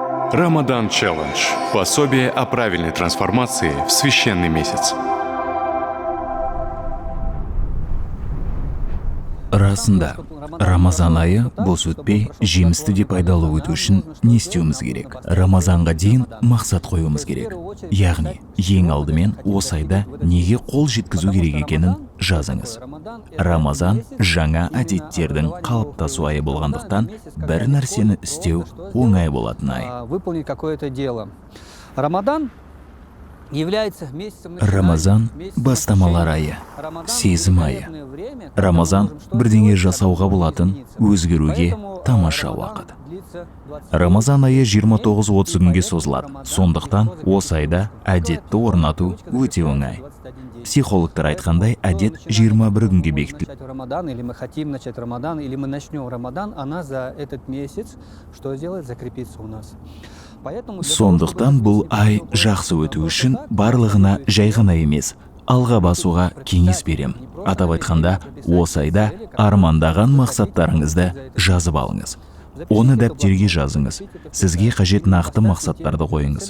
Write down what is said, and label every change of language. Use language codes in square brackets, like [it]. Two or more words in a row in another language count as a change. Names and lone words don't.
[ru] Рамадан Челлендж. Пособие о правильной трансформации в священный месяц. [kk] Расында, Рамазан айы бос өтпей, жемісті деп пайдалы өту үшін не істеуіміз керек? Рамазанға дейін мақсат қоюымыз керек. Яғни, ең алдымен осы айда неге қол жеткізу керек екенін жазыңыз. Рамазан жаңа әдеттердің қалыптасу айы болғандықтан, бір нәрсені істеу оңай болатын ай. [ru] Выполнить какое-то дело. [kk] Рамазан бастамалар айы, сезім айы. Рамазан бірдеңе жасауға болатын, өзгеруге тамаша уақыт. Рамазан айы 29-30 күнге созылады. Сондықтан осы айда әдетті орнату өте оңай. Психологтар айтқандай, әдет 21 күнге бекітіледі. [ru] Или мы хотим начать Рамадан, или мы начнем Рамадан, она за этот месяц что сделает? Закрепится у нас. [kk] Сондықтан бұл ай жақсы өту үшін барлығына жай ғана емес, алға басуға кеңес берем. Атап айтқанда, осы айда армандаған мақсаттарыңызды жазып алыңыз. Оны дәптерге жазыңыз. Сізге қажет нақты мақсаттарды қойыңыз.